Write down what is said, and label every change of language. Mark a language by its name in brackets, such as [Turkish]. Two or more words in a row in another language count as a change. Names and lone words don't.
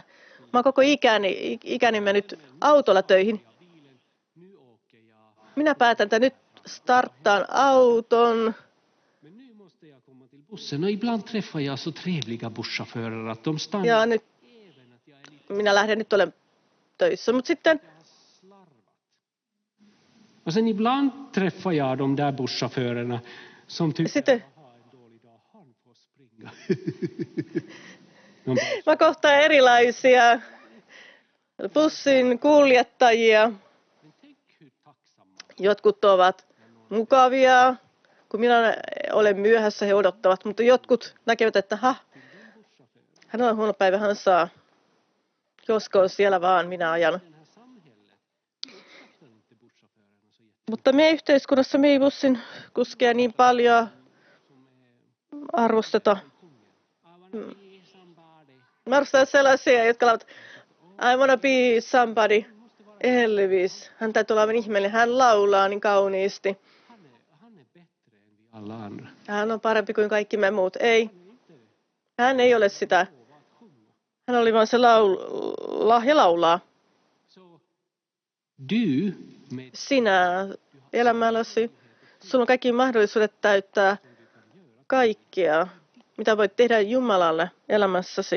[Finnish] Mä oon koko ikäni mennyt autolla töihin. Minä päätän, että nyt starttaan auton. Ja nyt minä lähden, nyt olen töissä, mutta sitten [Swedish] Och sen ibland träffar jag de där busschaufförerna som tycker han får springa. [Finnish] Mä kohtaan erilaisia bussin kuljettajia. Jotkut ovat mukavia, kun minä olen myöhässä, he odottavat, mutta jotkut näkevät, että hän on huono päivä, hän saa. Josko siellä vaan, minä ajan. Mutta me yhteiskunnassa me ei bussin kuskeja niin paljon arvosteta. Mä arvostan sellaisia, jotka ovat [English] I wanna be somebody. [Finnish] Elvis. Hän täytyy olla ihmeellinen. Hän laulaa niin kauniisti. Hän on parempi kuin kaikki me muut. Ei. Hän ei ole sitä. Hän oli vain se lahja laulaa. Sinä elämälläsi, sulla on kaikki mahdollisuudet täyttää kaikkea, mitä voit tehdä Jumalalle elämässäsi.